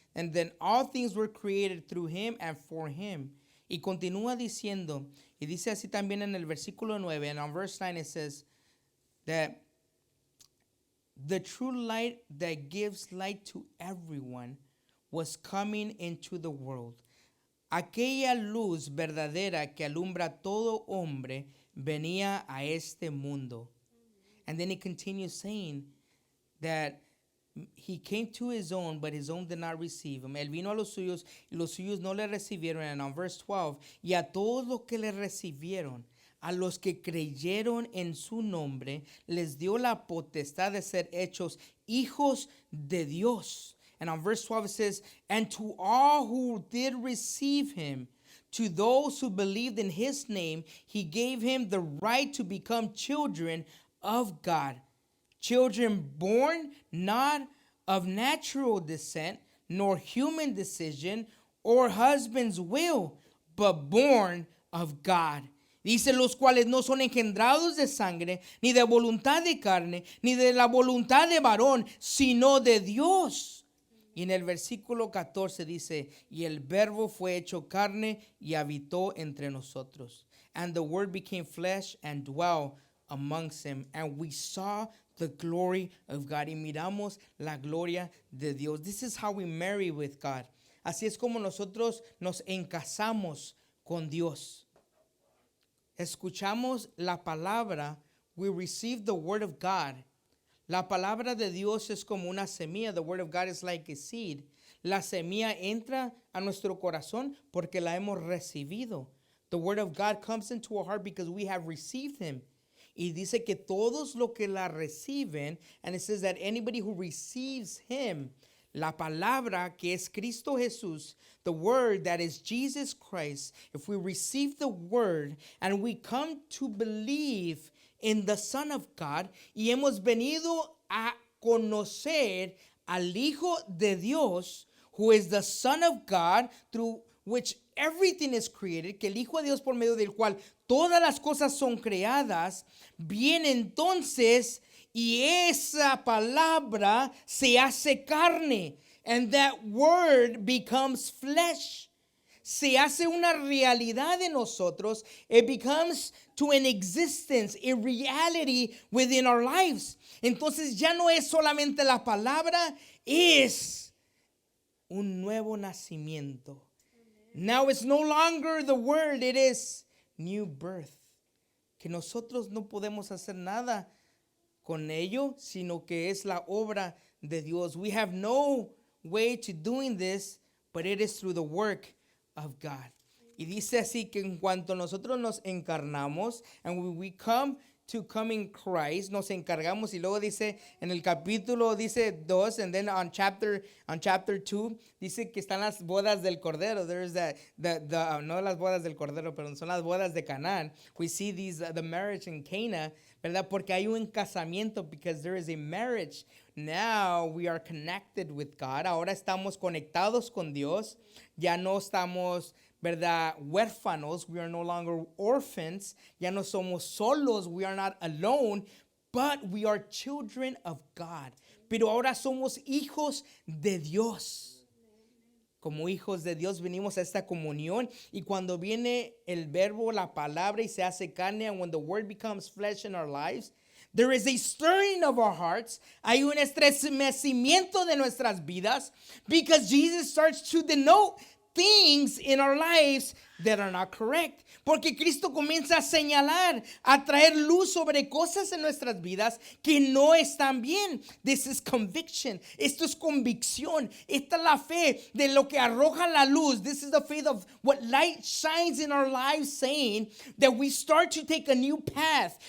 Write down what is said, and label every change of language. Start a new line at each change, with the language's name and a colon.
English: And then all things were created through Him and for Him.
Spanish: Y continúa diciendo, y dice así también en el versículo 9,
English: and on verse 9 it says that the true light that gives light to everyone was coming into the world.
Spanish: Aquella luz verdadera que alumbra a todo hombre venía a este mundo.
English: And then he continues saying that he came to his own, but his own did not receive him.
Spanish: Él vino a los suyos, y los suyos no le recibieron.
English: And on verse 12,
Spanish: y a todos los que le recibieron, a los que creyeron en su nombre, les dio la potestad de ser hechos hijos de Dios.
English: And on verse 12 it says, and to all who did receive him, to those who believed in his name, he gave him the right to become children of God. Children born not of natural descent, nor human decision, or husband's will, but born of God.
Spanish: Dice, los cuales no son engendrados de sangre, ni de voluntad de carne, ni de la voluntad de varón, sino de Dios. Y en el versículo 14 dice, y el verbo fue hecho carne y habitó entre nosotros.
English: And the word became flesh and dwelt amongst them. And we saw the glory of God.
Spanish: Y miramos la gloria de Dios.
English: This is how we marry with God.
Spanish: Así es como nosotros nos encasamos con Dios. Escuchamos la palabra.
English: We receive the word of God.
Spanish: La palabra de Dios es como una semilla.
English: The word of God is like a seed.
Spanish: La semilla entra a nuestro corazón porque la hemos recibido.
English: The word of God comes into our heart because we have received him.
Spanish: Y dice que todos los que la reciben,
English: and it says that anybody who receives him,
Spanish: la palabra que es Cristo Jesús,
English: the word that is Jesus Christ, if we receive the word and we come to believe in the Son of God,
Spanish: y hemos venido a conocer al Hijo de Dios,
English: who is the Son of God, through which everything is created,
Spanish: que el Hijo de Dios por medio del cual todas las cosas son creadas, viene entonces y esa palabra se hace carne,
English: and that word becomes flesh.
Spanish: se hace una realidad en nosotros.
English: It becomes to an existence, a reality within our lives.
Spanish: Entonces ya no es solamente la palabra, es un nuevo nacimiento.
English: Now it's no longer the word, it is new birth.
Spanish: Que nosotros no podemos hacer nada con ello, sino que es la obra de Dios.
English: We have no way to doing this, but it is through the work of God.
Spanish: Y dice así que en cuanto nosotros nos encarnamos,
English: and when we come in Christ,
Spanish: nos encargamos, y luego dice en el capítulo dice 2,
English: and then on chapter 2
Spanish: dice que están las bodas del cordero.
English: There's no
Spanish: las bodas del cordero, pero son las bodas de Canaán.
English: We see the marriage in Cana,
Spanish: ¿verdad? Porque hay un casamiento,
English: because there is a marriage. Now we are connected with God.
Spanish: Ahora estamos conectados con Dios. Ya no estamos, ¿verdad?, huérfanos.
English: We are no longer orphans.
Spanish: Ya no somos solos.
English: We are not alone, but we are children of God.
Spanish: Pero ahora somos hijos de Dios. Como hijos de Dios venimos a esta comunión, y cuando viene el verbo, la palabra, y se hace carne,
English: and when the word becomes flesh in our lives, there is a stirring of our hearts.
Spanish: Hay un estremecimiento de nuestras vidas,
English: because Jesus starts to denote things in our lives that are not correct.
Spanish: Porque Cristo comienza a señalar, a traer luz sobre cosas en nuestras vidas que no están bien.
English: This is conviction.
Spanish: Esto es convicción. Esta es la fe de lo que arroja la luz.
English: This is the faith of what light shines in our lives, saying that we start to take a new path.